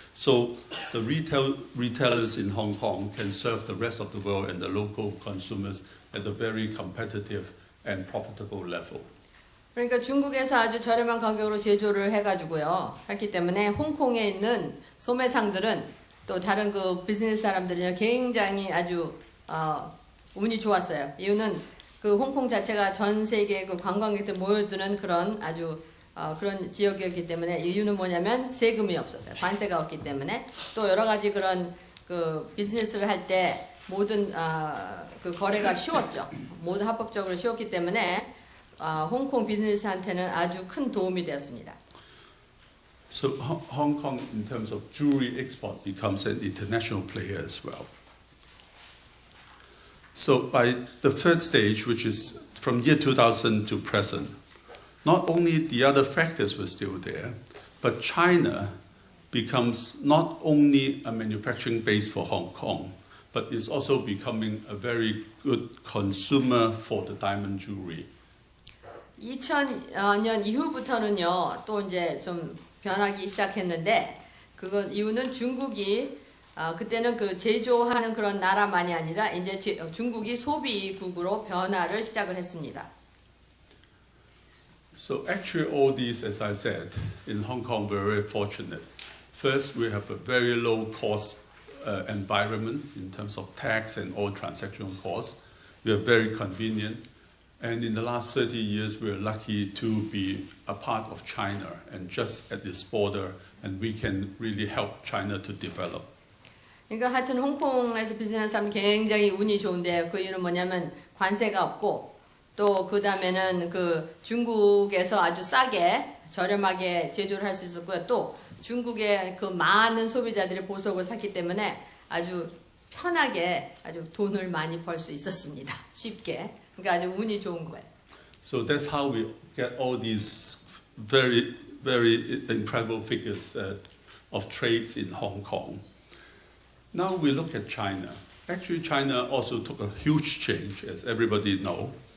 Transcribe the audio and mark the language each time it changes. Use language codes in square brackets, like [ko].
[en] So the retailers in Hong Kong can serve the rest of the world and the local consumers at a very competitive and profitable level. [ko] 그러니까 중국에서 아주 저렴한 가격으로 제조를 해가지고요. 했기 때문에 홍콩에 있는 소매상들은 또 다른 그 비즈니스 사람들이 굉장히 아주 운이 좋았어요. 이유는 그 홍콩 자체가 전 세계 그 관광객들 모여드는 그런 아주 그런 지역이었기 때문에 이유는 뭐냐면 세금이 없었어요. 관세가 없기 때문에 또 여러 가지 그런 그 비즈니스를 할 때 모든 그 거래가 쉬웠죠. 모두 합법적으로 쉬웠기 때문에 홍콩 비즈니스한테는 아주 큰 도움이 되었습니다. [en] So Hong Kong, in terms of jewelry export, becomes an international player as well. So by the third stage, which is from year 2000 to present, not only the other factors were still there, but China becomes not only a manufacturing base for Hong Kong, but is also becoming a very good consumer for the diamond jewelry. [ko] 2000년 이후부터는요, 또 이제 좀 변하기 시작했는데, 그건 이유는 중국이 그때는 그 제조하는 그런 나라만이 아니라 이제 중국이 소비국으로 변화를 시작을 했습니다. [en] So actually all these, as I said, in Hong Kong we're very fortunate. First, we have a very low cost environment in terms of tax and all transactional costs. We are very convenient. And in the last 30 years, we are lucky to be a part of China and just at this border, and we can really help China to develop. [ko] 그러니까 하여튼 홍콩에서 비즈니스 하면 굉장히 운이 좋은데 그 이유는 뭐냐면 관세가 없고 또 그 다음에는 그 중국에서 아주 싸게 저렴하게 제조를 할 수 있었고요. 또 중국의 그 많은 소비자들이 보석을 샀기 때문에 아주 편하게 아주 돈을 많이 벌 수 있었습니다. 쉽게. 그러니까 아주 운이 좋은 거예요. [en] So that's how we get all these very incredible figures of trades in Hong Kong. Now we look at China. Actually, China also took a huge change, as everybody knows.